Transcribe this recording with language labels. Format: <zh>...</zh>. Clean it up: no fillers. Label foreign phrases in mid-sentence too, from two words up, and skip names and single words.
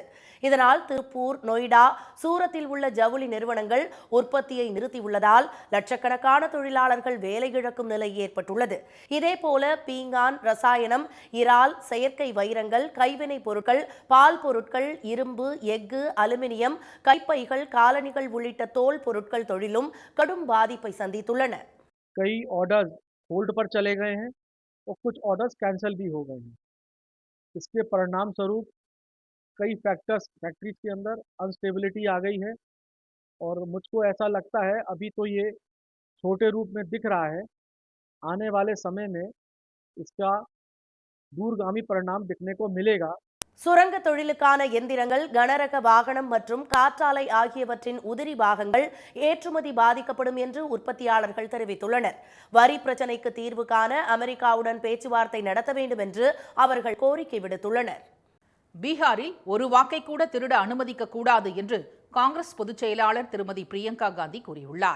<ta>இதனால் திருப்பூர், நொய்டா, சூரத்தில் உள்ள ஜவுளி நிறுவனங்கள் உற்பத்தியை நிறுத்தியுள்ளதால் லட்சக்கணக்கான தொழிலாளர்கள் வேலை இழக்கும் நிலை ஏற்பட்டுள்ளது. இதேபோல பீங்கான், ரசாயனம், இறால், செயற்கை வைரங்கள், கைவினை பொருட்கள், பால் பொருட்கள், இரும்பு, எஃகு, அலுமினியம், கைப்பைகள், காலணிகள் உள்ளிட்ட தோல் பொருட்கள் தொழிலும் கடும் பாதிப்பை சந்தித்துள்ளன.</ta> <hi>कई</hi> <en>orders hold</en> <hi>पर चले गए हैं और कुछ ऑर्डर्स कैंसिल भी हो गए हैं. इसके परिणाम स्वरूप कई फैक्ट्रीज के अंदर अनस्टेबिलिटी आ गई है और मुझको ऐसा लगता है अभी तो ये छोटे रूप में दिख रहा है, आने वाले समय में इसका दूरगामी परिणाम दिखने को मिलेगा.</hi> <ta>சுரங்க தொழிலுக்கான எந்திரங்கள், கனரக வாகனம் மற்றும் காற்றாலை ஆகியவற்றின் உதிரி பாகங்கள் ஏற்றுமதி பாதிக்கப்படும் என்று உற்பத்தியாளர்கள் தெரிவித்துள்ளனர். வரி பிரச்சினைக்கு தீர்வு காண அமெரிக்காவுடன் பேச்சுவார்த்தை நடத்த வேண்டும் என்று அவர்கள் கோரிக்கை விடுத்துள்ளனர். பீகாரில் ஒரு வாக்கை கூட திருட அனுமதிக்க கூடாது என்று காங்கிரஸ் பொதுச் செயலாளர் திருமதி பிரியங்கா காந்தி கூறியுள்ளார்.</ta>